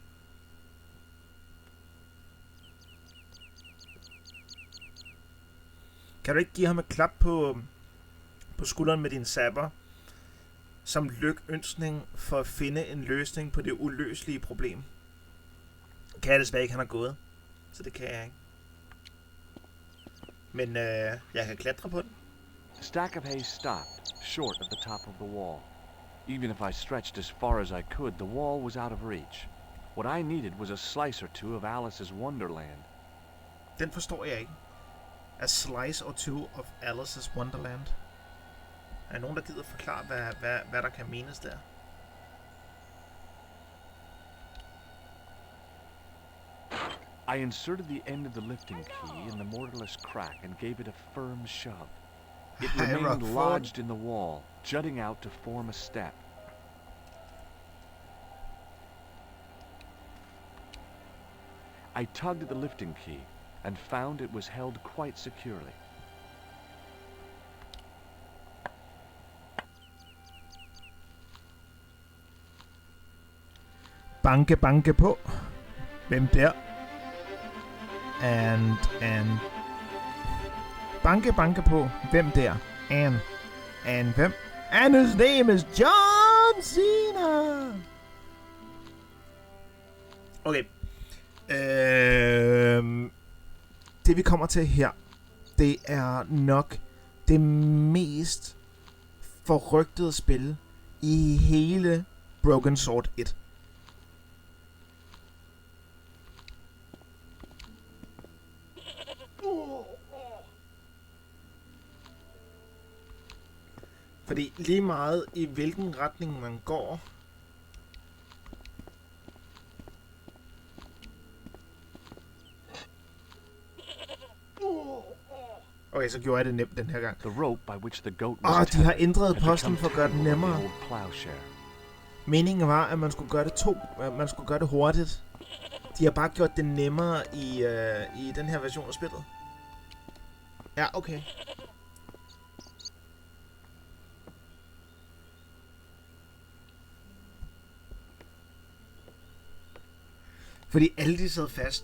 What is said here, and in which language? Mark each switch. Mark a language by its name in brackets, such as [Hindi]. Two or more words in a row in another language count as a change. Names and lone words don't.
[Danish] Kan du ikke give ham et klap på skulderen med din sabber, som lykønskning for at finde en løsning på det uløselige problem? Kan jeg desværre ikke, han er gået. Så det kan jeg ikke. Men jeg kan klatre på den. [English] The stack of hay stopped, short of the top of the wall. Even if I stretched as far as I could, the wall was out of reach. What I needed was a slice or two of Alice's Wonderland. [Danish] Den forstår jeg ikke. [English] A slice or two of Alice's Wonderland. [Danish] Er der nogen, der gider forklare, hvad der kan menes der? [English] I inserted the end of the lifting key in the mortarless crack and gave it a firm shove. It remained lodged in the wall, jutting out to form a step. I tugged at the lifting key and found it was held quite securely. [Danish] Banke, banke på. Hvem der? And. Banke, banke på. Hvem der? And hvem? [English] And his name is John Cena! Okay. [Danish] Det vi kommer til her, det er nok det mest forrygtede spil i hele Broken Sword 1. Fordi lige meget i hvilken retning man går, okay, så gjorde jeg det nemt den her gang. [English] The rope by which the goat was [Danish] de har ændret posten for at gøre det nemmere. [English] Plowshare. [Danish] Meningen var, at man skulle gøre det hurtigt. De har bare gjort det nemmere i den her version af spillet. Ja, okay. Fordi alle de sad fast.